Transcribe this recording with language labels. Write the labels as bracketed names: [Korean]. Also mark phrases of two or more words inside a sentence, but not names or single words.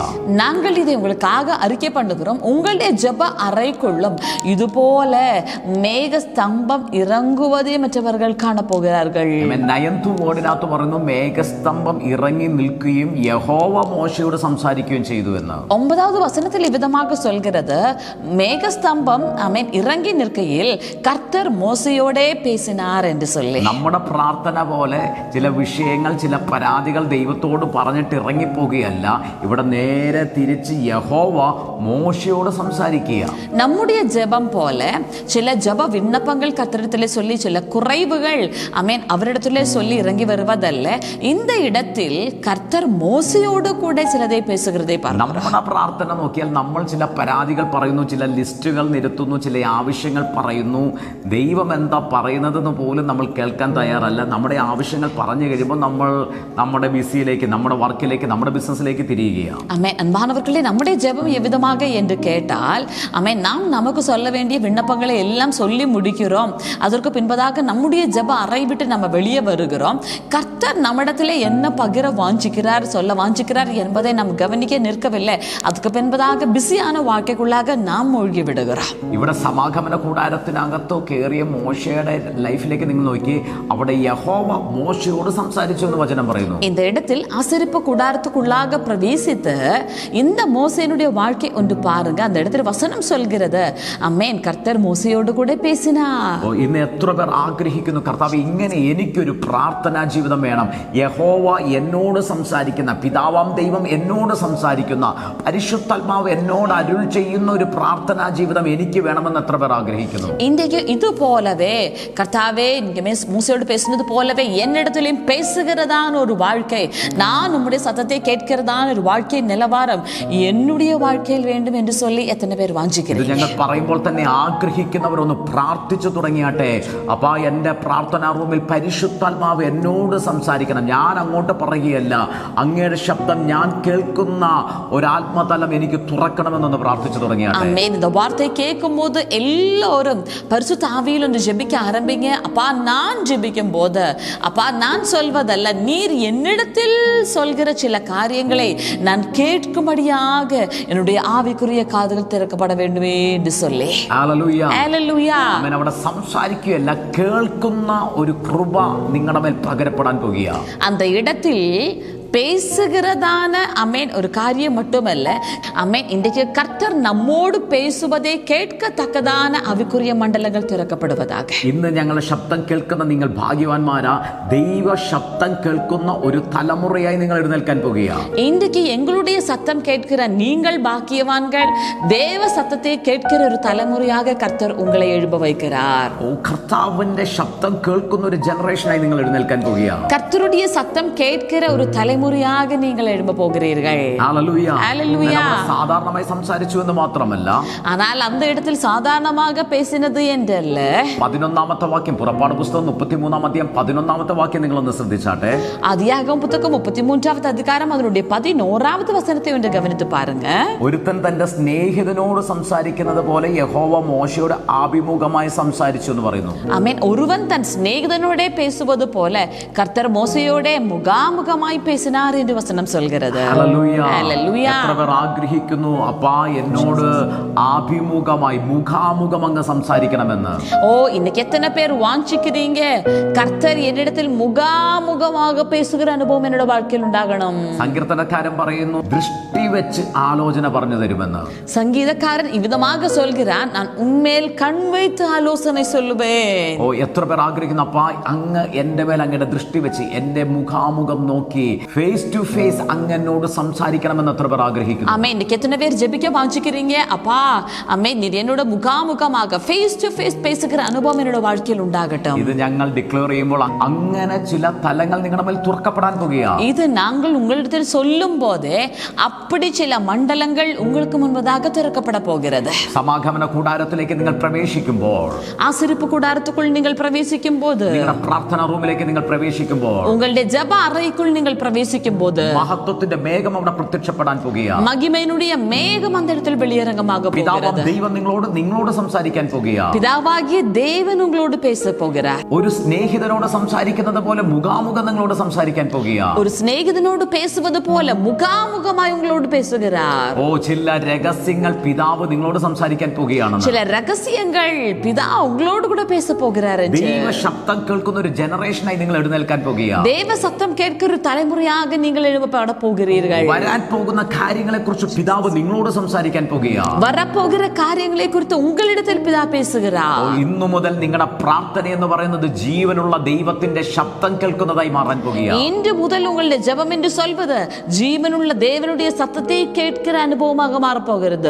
[Tamil] நாங்கள் இதை உங்களுக்காக அறிக்கை பண்ணுகிறோம். உங்களுடைய ஜெப அறைக்குள்ளும் இது போல மேக ஸ்தம்பம் இறங்குவதை மற்றவர்கள் காண போகிறார்கள். [Malayalam] 9th വേർഡിനകത്ത് പറയുന്നു മേഘസ്തംഭം ഇറങ്ങി നിൽക്കുകയും യഹോവ മോശയോട് സംസാരിക്കുകയും ചെയ്തു എന്ന്. [Tamil] 9வது வசனத்தில் விதமாக சொல்கிறது, மேகஸ்தம்பம் இறங்கி நிற்கையில் கர்த்தர் மோசையோடே பேசினார் என்று சொல்லி. [Malayalam] നമ്മുടെ പ്രാർത്ഥന പോലെ ചില വിഷയങ്ങൾ ചില പരാതികൾ ദൈവത്തോട് പറഞ്ഞിട്ട് ഇറങ്ങിപ്പോകുകയല്ല, ഇവിടെ നേരെ തിരിച്ച് യഹോവ മോശയോട് സംസാരിക്കുക. [Tamil] நம்முடைய ஜெபம் போல சில ஜெப விண்ணப்பங்கள் கர்த்தரிடத்திலே சொல்லி சில குறைவுகள் அவரிடத்திலே சொல்லி இறங்கி வருவதல்ல, இந்த இடத்தில் கர்த்தர் மோசையோடு கூட சிலதை பேசுகிறதை பார்க்கிறோம். [Malayalam] നമ്മുടെ പ്രാർത്ഥന നോക്കിയാൽ നമ്മൾ ചില പരാതികൾ പറയുന്നു, ചില ലിസ്റ്റുകൾ നിരത്തുന്നു, ചില ആവശ്യങ്ങൾ പറയുന്നു. ദൈവം എന്താ പറയുന്നതെന്ന് പോലും നമ്മൾ കേൾക്കാൻ തയ്യാറല്ല. നമ്മുടെ ആവശ്യങ്ങൾ പറഞ്ഞു കഴിയുമ്പോൾ നമ്മൾ നമ്മുടെ ബിസിയിലേക്ക്, നമ്മുടെ വർക്കിലേക്ക്, നമ്മുടെ ബിസിനസ്സിലേക്ക് തിരിയുകയാണ്. [Tamil] அன்பானவர்களே, நம்முடைய ஜெபம் எவ்விதமாக என்று கேட்டால் நாம் நமக்கு சொல்ல வேண்டிய விண்ணப்பங்களை எல்லாம் சொல்லி முடிக்கிறோம். அதற்கு பின்பதாக நம்முடைய ஜெப அறை விட்டு நம்ம வெளியே வருகிறோம். கர்த்தர் நம்மிடத்திலே என்ன பகிர வாஞ்சிக்கிறார், சொல்ல வாஞ்சிக்கிறார் என்பதை நாம் கவனிக்க நிற்கவில்லை. அதுக்கு பின்பதாக பிஸியான வாழ்க்கைக்குள்ளாக நாம் மூழ்கி விடுகிறோம். [Malayalam] ഇവിടെ സമാഗമന കൂടാരത്തിനകത്തോ കയറിയ മോശയുടെ ലൈഫിലേക്ക് നിങ്ങൾ നോക്കി, അവിടെ യഹോവ മോശയോട് സംസാരിച്ചു എന്ന് വചനം പറയുന്നു. [Tamil] இந்த இடத்தில் ஆசரிப்பு கூடாரத்துக்குள்ளாக பிரவேசித்து இந்த மோசேனுடைய வாழ்க்கை ஒன்று பாருங்க. அந்த இடத்துல வசனம் சொல்கிறது, அமேன், கர்த்தர் மோசையோடு கூட பேசினார். [Malayalam] ഇന്ന് എത്ര പേർ ആഗ്രഹിക്കുന്നു, കർത്താവ് ഇങ്ങനെ എനിക്കൊരു പ്രാർത്ഥനാ ജീവിതം വേണം, യഹോവ എന്നോട് സംസാരിക്കുന്ന, പിതാവാം ദൈവം എന്നോട് സംസാരിക്കുന്ന, പരിശുദ്ധാത്മാവ് എന്നോട് അരുൾ ചെയ്യുന്ന ഒരു പ്രാർത്ഥനാ ജീവിതം എനിക്ക് വേണമെന്ന് എത്ര പേർ ആഗ്രഹിക്കുന്നു? [Tamil] இன்றைக்கு இது போலவே கர்த்தாவே நீங்க மூசையோடு பேசினது போலவே என்னிடத்திலும் பேசுகிறதான ஒரு வாழ்க்கை, நான் உம்முடைய சத்தத்தை கேட்கிறதான ஒரு வாழ்க்கை நிலவாரம் என்னுடைய வாழ்க்கையில் வேண்டும் என்று சொல்லி [Malayalam] എത്ര പേർ വാഞ്ചിക്കുന്നു? ഞങ്ങൾ പറയുമ്പോൾ തന്നെ ആഗ്രഹിക്കുന്നവരൊന്ന് പ്രാർത്ഥിച്ചു തുടങ്ങിയാട്ടെ. അപ്പാ, എൻ്റെ പ്രാർത്ഥനാ റൂമിൽ പരിശുദ്ധാത്മാവ് എന്നോട് സംസാരിക്കണം. ഞാൻ അങ്ങോട്ട് പറയുകയല്ല, അങ്ങയുടെ ശബ്ദം ഞാൻ കേൾക്കുന്ന ഒരാത്മതലം എനിക്ക് തുറക്കണമെന്നൊന്ന് പ്രാർത്ഥിച്ചു തുടങ്ങിയാട്ടെ. [Tamil] இந்த வார்த்தை கேட்கும் போது எல்லோரும் பரிசுத்த ஆவியில் ஒன்று ஜெபிக்க ஆரம்பிங்க. அப்பா, நான் ஜெபிக்கும் போது அப்பா, நான் சொல்வதல்ல, நீர் என்னிடத்தில் சொல்கிற சில காரியங்களை நான் கேட்கும்படியாக என்னுடைய ஆவிக்குரிய காதுகள் திறக்கப்பட வேண்டுமே என்று சொல்லி. [Malayalam] ഹല്ലേലൂയ. ഹല്ലേലൂയ. അവൻ അവിടെ സംസാരിക്കുകയല്ല, കേൾക്കുന്ന ഒരു കൃപ നിങ്ങളുടെ മേൽ പകരപ്പെടാൻ പോകുക. [Tamil] அந்த இடத்தில் பேசுகிறதான அமேன் ஒரு காரியம் மட்டுமல்ல, அமேன் இன்றைக்கு கர்த்தர் நம்மோடு பேசுவதை கேட்கத்தக்கதான ஆவிக்குரிய மண்டலங்கள் திறக்கப்படுவதாக. [Malayalam] ഇന്ന് ഞങ്ങളുടെ ശബ്ദം കേൾക്കുന്ന നിങ്ങൾ ഭാഗ്യവാന്മാരാ. ദൈവ ശബ്ദം കേൾക്കുന്ന ഒരു തലമുറയായി നിങ്ങൾ എഴുന്നേൽക്കാൻ പോകുകയാണ്. [Tamil] இன்றைக்கு எங்களுடைய சத்தம் கேட்கிற நீங்கள் பாக்கியவான்கள். தேவ சத்தத்தை கேட்கிற ஒரு தலைமுறையாக கர்த்தர் உங்களை எழும்ப வைக்கிறார். [Malayalam] കർത്താവിന്റെ ശബ്ദം കേൾക്കുന്ന ഒരു ജനറേഷനായി നിങ്ങൾ എഴുന്നേൽക്കാൻ പോകുകയാണ്. [Tamil] கர்த்தருடைய சத்தம் கேட்கிற ஒரு தலைமுறையாக நீங்கள் எழும்ப போகிறீர்கள். [Malayalam] ഹല്ലേലൂയ. ഹല്ലേലൂയ. സാധാരണമായി സംസാരിച്ചു എന്ന് മാത്രമല്ല, [Tamil] ஆனால் அந்த இடத்தில் சாதாரணமாக பேசினது என்றல்ல. [Malayalam] 11ാമത്തെ വാക്യം, പുറപ്പാട് പുസ്തകം 33-ാം അധ്യായം 11ാമത്തെ വാക്യം നിങ്ങളൊന്ന് ശ്രദ്ധിച്ചാട്ടെ. [Tamil] ஆதியாகமம் புத்தகம் 33வது அதிகாரம் அதனுடைய 11வது வசனத்தை ஒன்று கவனித்து பாருங்க. [Malayalam] ഒരുത്തൻ തന്റെ സ്നേഹിതനോട് സംസാരിക്കുന്നത് പോലെ യഹോവ മോശയോട് ആഭിമുഖമായി സംസാരിച്ചു എന്ന് പറയുന്നു. [Tamil] ஆமென். ஒருவன் தன் சிநேகிதனோட பேசுவது போல கர்த்தர் மோசையோட முகாமுகமாய் பேசினார் என்று வசனம் சொல்கிறது. [Malayalam] ഹല്ലേലൂയ. ഹല്ലേലൂയ. എത്ര പേർ ആഗ്രഹിക്കുന്നു, അപ്പാ എന്നോട് ആഭിമുഖമായി മുഖാമുഖം അങ്ങ് സംസാരിക്കണമെന്ന്. [Tamil] ஓ, இன்னைக்கு எத்தனை பேர் வாஞ்சிக்கிறீங்க, கர்த்தர் என்னிடத்தில் முகாமுகமாக பேசுகிற அனுபவம் என்னோட வாழ்க்கையில் உண்டாகணும். [Malayalam] സങ്കീർത്തനക്കാരൻ പറയുന്നു, ദൃഷ്ടി വെച്ച് ആലോചന പറഞ്ഞു തരുമെന്ന്. [Tamil] சங்கீதக்காரன் இவ்விதமாக சொல்கிறான், நான் உன்மேல் கண் வைத்து ஆலோசனை சொல்லுவேன். [Malayalam] ഓ, എത്ര പേർ ആഗ്രഹിക്കുന്നു, അപ്പാ അങ്ങ് എന്റെ മേൽ അങ്ങയുടെ ദൃഷ്ടി വെച്ച് എന്റെ മുഖാമുഖം നോക്കി [English] face to face [Malayalam] അങ്ങ് എന്നോട് സംസാരിക്കണമെന്ന് എത്ര പേർ ആഗ്രഹിക്കുന്നു. [Tamil] ஆமே, இன்னைக்கு எத்தனை பேர் ஜெபிக்க வாஞ்சிக்கிறீங்க, அப்பா அம்மே நீர் என்னோட முகாமுகமாக [English] face to face [Tamil] பேசுகிற அனுபவம் என்னோட வாழ்க்கையில் உண்டாகட்டும். [Malayalam] ഇത് ഞങ്ങൾ ഡിക്ലെയർ ചെയ്യുമ്പോൾ അങ്ങനെ ചില തലങ്ങൾ നിങ്ങളുടെ മേൽ തുറക്കപ്പെടാൻ പോകുകയാണ്. [Tamil] இது நாங்கள் உங்களிடத்தில் சொல்லும் போதே அப்படி சில மண்டலங்கள் உங்களுக்கு முன்பதாக திறக்கப்பட போகிறது. [Malayalam] സമാഗമന കൂടാരത്തിലേക്ക് നിങ്ങൾ പ്രവേശിക്കുമ്പോൾ, [Tamil] ஆசரிப்பு கூடாரத்துக்குள் நீங்கள் பிரவேசிக்கும் போது, [Malayalam] നിങ്ങളുടെ പ്രാർത്ഥനാ റൂമിലേക്ക് നിങ്ങൾ പ്രവേശിക്കുമ്പോൾ, [Tamil] உங்களுடைய ஜெப அறைக்குள் நீங்கள் பிரவேசிக்கும் போது [Malayalam] മഹത്വത്തിന്റെ മേഘം അവിടെ പ്രത്യക്ഷപ്പെടാൻ പോകുകയാണ്. [Tamil] மகிமையினுடைய மேகம் அந்த இடத்தில் வெளியரங்கமாக போகிறது. [Malayalam] ദൈവം നിങ്ങളോട് സംസാരിക്കാൻ പോകുകയാണ്. [Tamil] பிதாவாகிய தேவன் உங்களோடு பேச போகிறார். [Malayalam] ഒരു സ്നേഹിതനോട് സംസാരിക്കുന്നത് പോലെ മുഖാമുഖം നിങ്ങളോട് സംസാരിക്കാൻ പോകുകയാണ്. [Tamil] ஒரு சிநேகிதனோடு பேசுவது போல முகாமுகமாய் உங்களோடு பேசுகிறார். [Malayalam] ഓ, ചില രഹസ്യങ്ങൾ പിതാവ് നിങ്ങളോട് സംസാരിക്കാൻ പോകുകയാണ്. [Tamil] சில ரகசியங்கள் பிதா உங்களோடு கூட பேச போகிறார். [Malayalam] ദൈവ ശബ്ദം കേൾക്കുന്ന ഒരു ജനറേഷനായി നിങ്ങൾ എഴുന്നേൽക്കാൻ പോകുകയാണ്. [Tamil] தேவ சத்தம் கேட்கிற ஒரு தலைமுறையாக நீங்கள் எழுப்பப்பட போகிறீர்கள். [Malayalam] വരാൻ പോകുന്ന കാര്യങ്ങളെ കുറിച്ച് പിതാവ് നിങ്ങളോട് സംസാരിക്കാൻ പോകുകയാണ്. [Tamil] வரப்போகிற காரியங்களை குறித்து உங்களிடத்தில் பிதா பேசுகிறார். [Malayalam] ഇന്നു മുതൽ നിങ്ങളുടെ പ്രാർത്ഥന എന്ന് പറയുന്നത് ജീവനുള്ള ദൈവത്തിന്റെ ശബ്ദം കേൾക്കുന്നതായി മാറാൻ പോകുകയാണ്. [Tamil] இன்று முதல் உங்களுடைய ஜெபம் என்று சொல்வது ஜீவனுள்ள தேவனுடைய சத்தத்தை கேட்கிற அனுபவமாக மாறப்போகிறது.